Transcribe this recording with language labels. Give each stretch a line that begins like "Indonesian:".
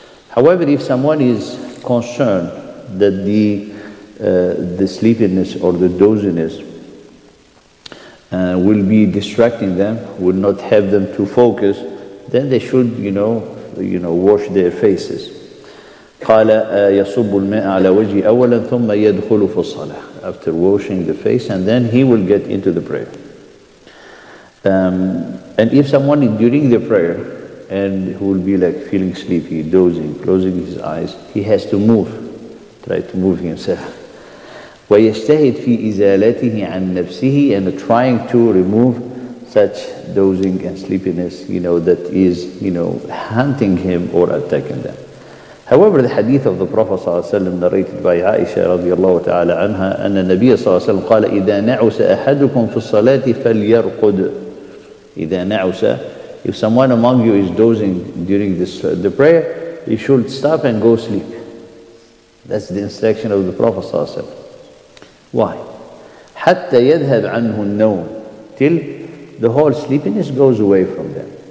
English: However, if someone is concerned that the sleepiness or the doziness will be distracting them, will not have them to focus, then they should, wash their faces.
Arabic: قال يصب الماء على وجهه أولا ثم يدخل في الصلاة.
English: After washing the face, and then he will get into the prayer. And if someone is during the prayer and who will be like feeling sleepy, dozing, closing his eyes, he has to move, try to move himself.
Arabic: ويجتهد في إزالته عن نفسه,
English: and trying to remove such dozing and sleepiness, that is, hunting him or attacking them. However, the hadith of the Prophet ﷺ narrated by Aisha radiallahu ta'ala anha
Arabic: أن النبي صلى الله عليه وسلم قال إذا نعس أحدكم في الصلاة فليرقد. إذا نعس,
English: if someone among you is dozing during the prayer, you should stop and go sleep. That's the instruction of the Prophet ﷺ. Why?
Arabic: حتى يذهب عنه النوم,
English: till the whole sleepiness goes away from them.